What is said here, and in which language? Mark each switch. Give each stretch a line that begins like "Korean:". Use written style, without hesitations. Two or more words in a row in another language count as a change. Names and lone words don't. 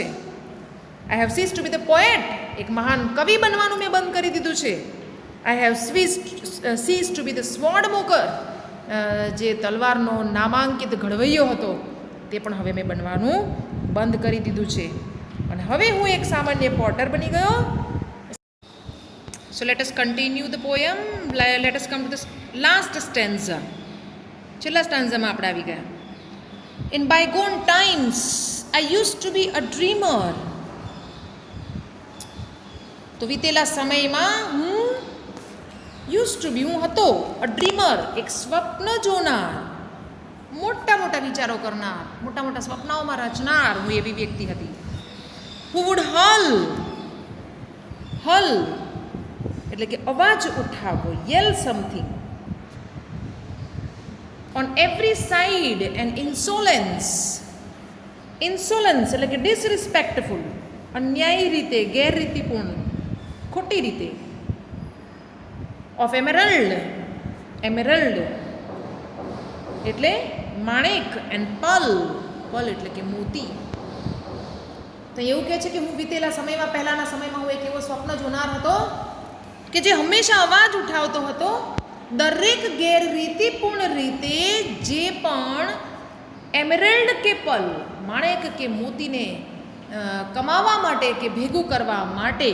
English: I have ceased to be the poet,
Gujarati: એક મહાન કવિ બનવાનું મેં બંધ કરી દીધું છે.
English: I have ceased to be the sword maker,
Gujarati: જે તલવારનો નામાંકિત ઘડવૈયો હતો તે પણ હવે મેં બનવાનું બંધ કરી દીધું છે, અને હવે હું એક સામાન્ય પોટર બની ગયો.
English: So let us continue the poem. Let us come to the last stanza.
Gujarati: છેલ્લા સ્ટાન્ઝામાં આપણે આવી ગયા.
English: In bygone times I used to be a dreamer.
Gujarati: તો વીતેલા સમયમાં હું હું હતો
English: a dreamer,
Gujarati: એક સ્વપ્ન જોનાર, મોટા વિચારો કરનાર, મોટા સ્વપ્નાઓમાં રચનાર હું એવી વ્યક્તિ હતી.
English: Who would hull
Gujarati: એટલે કે અવાજ ઉઠાવવો,
English: yell something, on every side and insolence
Gujarati: એટલે કે disrespectful, અન્યાયી રીતે, ગેરરીતિપૂર્ણ, ખોટી રીતે.
English: of emerald
Gujarati: એટલે માણેક,
English: and pearl
Gujarati: એટલે કે મોતી. તો એવું કહે છે કે હું વીતેલા સમયમાં, પહેલાંના સમયમાં હું એક એવો સ્વપ્ન જોનાર હતો કે જે હંમેશા અવાજ ઉઠાવતો હતો દરેક ગેરરીતિપૂર્ણ રીતે, જે પણ એમરેલ્ડ કે પલ, માણેક કે મોતીને કમાવા માટે કે ભેગું કરવા માટે.